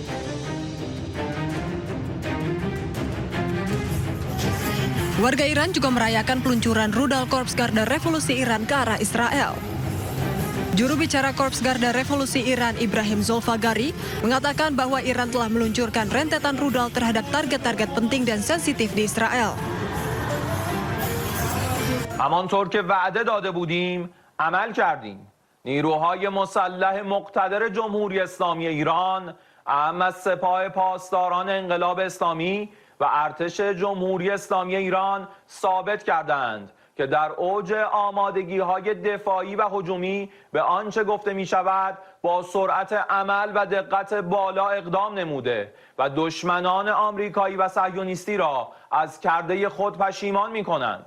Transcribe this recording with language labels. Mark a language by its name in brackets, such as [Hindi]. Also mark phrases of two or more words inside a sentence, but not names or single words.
[Indonesian] Warga Iran juga merayakan peluncuran rudal Korps Garda Revolusi Iran ke arah Israel. Juru bicara Korps Garda Revolusi Iran, Ibrahim Zolfagari, mengatakan bahwa Iran telah meluncurkan rentetan rudal terhadap target-target penting dan sensitif di Israel. [Persian] همانطور که وعده داده بودیم عمل کردیم. نیروهای مسلح مقتدر جمهوری اسلامی ایران، اهم از سپاه پاسداران انقلاب اسلامی و ارتش جمهوری اسلامی ایران ثابت کردند که در اوج آمادگی‌های دفاعی و هجومی به آنچه گفته می‌شود با سرعت عمل و دقت بالا اقدام نموده و دشمنان آمریکایی و صهیونیستی را از کرده خود پشیمان می‌کنند.